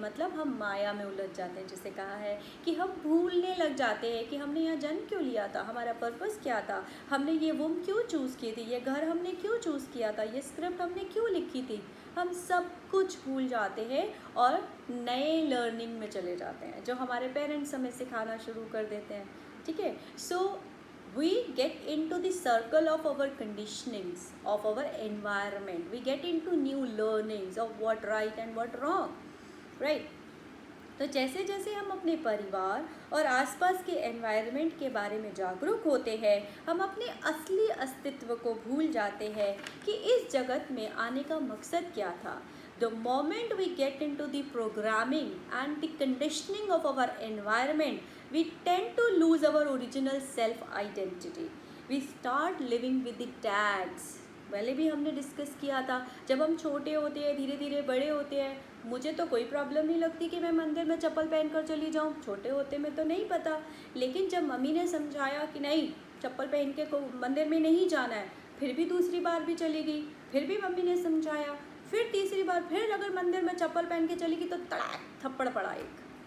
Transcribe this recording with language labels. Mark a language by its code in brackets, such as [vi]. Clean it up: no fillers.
[hi] मतलब हम माया में उलझ जाते हैं, जिसे कहा है कि हम भूलने लग जाते हैं कि हमने यहाँ जन्म क्यों लिया था, हमारा पर्पस क्या था, हमने ये वुम क्यों चूज़ की थी, ये घर हमने क्यों चूज़ किया था, ये स्क्रिप्ट हमने क्यों लिखी थी। हम सब कुछ भूल जाते हैं और नए लर्निंग में चले जाते हैं, जो हमारे पेरेंट्स हमें सिखाना शुरू कर देते हैं, ठीक है। [en] So we get into the circle of our conditionings, of our environment, we get into new learnings of what right and what wrong, right। [hi] तो जैसे जैसे हम अपने परिवार और आसपास के एनवायरनमेंट के बारे में जागरूक होते हैं, हम अपने असली अस्तित्व को भूल जाते हैं कि इस जगत में आने का मकसद क्या था। [en] The moment we get into the programming and the conditioning of our environment, we tend to lose our original self-identity. We start living with the tags. [hi] पहले भी हमने डिस्कस किया था, जब हम छोटे होते हैं, धीरे धीरे बड़े होते हैं, मुझे तो कोई प्रॉब्लम नहीं लगती कि मैं मंदिर में चप्पल पहनकर चली जाऊँ, छोटे होते में तो नहीं पता। लेकिन जब मम्मी ने समझाया कि नहीं, चप्पल पहन के को मंदिर में नहीं जाना है, फिर भी दूसरी बार भी चली गई, फिर भी मम्मी ने समझाया, फिर तीसरी बार फिर अगर मंदिर में चप्पल पहन के चली गई तो तड़ाक थप्पड़ पड़ा एक।